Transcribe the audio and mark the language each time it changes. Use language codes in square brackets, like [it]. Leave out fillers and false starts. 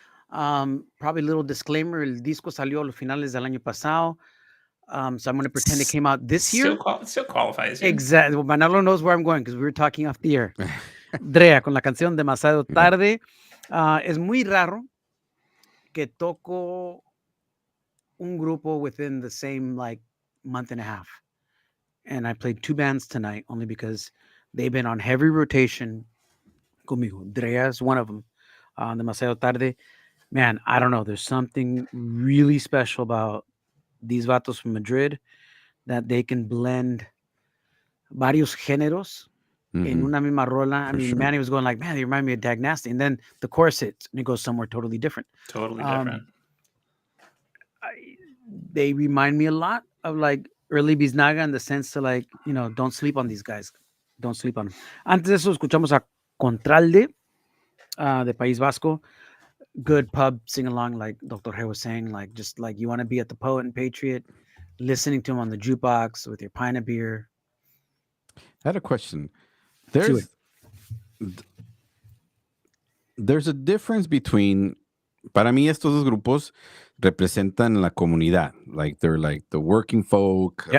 [en] Probably a little disclaimer, [es] el disco salió a los finales del año pasado. [en] So I'm going to pretend it came out this year. Still qualifies. Yeah. Exactly. Well, Manolo knows where I'm going because we were talking off the air. [es] Drea con la canción Demasiado Tarde. Es muy raro que toco un grupo [en] within the same like month and a half. And I played 2 bands tonight only because they've been on heavy rotation conmigo. Drea is one of them. Demasiado Tarde. Man, I don't know. There's something really special about these vatos from Madrid that they can blend [es] varios géneros [en] in [es] una misma rola. [en] I mean, Manny was going like, man, they remind me of Dag Nasty. And then the chorus hits and it goes somewhere totally different. Totally different. they remind me a lot of like early Biznaga in the sense to like, don't sleep on these guys. Don't sleep on them. [es] Antes de eso escuchamos a Contralde de País Vasco. [en] Good pub sing along, like Dr. G was saying, like just like you want to be at the Poet and Patriot, listening to him on the jukebox with your pint of beer. I had a question. [es] Sí, [en] There's a difference between, [es] para mí estos dos grupos representan la comunidad, [en] like they're like the working folk,